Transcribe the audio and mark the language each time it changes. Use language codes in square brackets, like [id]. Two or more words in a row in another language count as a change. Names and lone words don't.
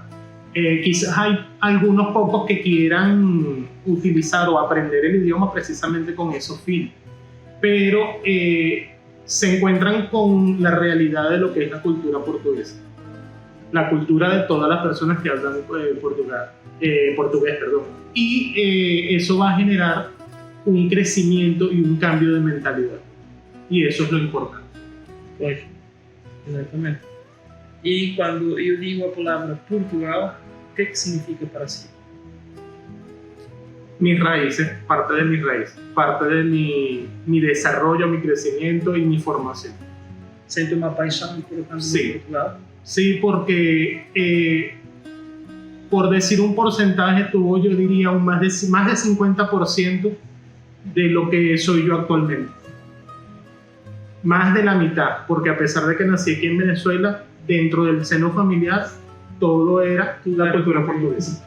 [es] Quizás hay algunos pocos que quieran utilizar o aprender el idioma precisamente con esos fines, pero se encuentran con la realidad de lo que es la cultura portuguesa, la cultura de todas las personas que hablan portugués, y eso va a generar un crecimiento y un cambio de mentalidad, y eso es lo importante. [pt] Pois, exatamente. E quando eu digo a palavra Portugal, o que significa para si? [es] Mis raíces, parte de mis raíces, parte de mi desarrollo, mi crecimiento y mi formación. [pt] Sente uma paixão importante [es] Sí. [pt] por Portugal? [es] Sí, porque por decir un porcentaje, tuvo, yo diría, más de 50% de lo que soy yo actualmente. Más de la mitad, porque a pesar de que nací aquí en Venezuela, dentro del seno familiar, todo era la cultura portuguesa.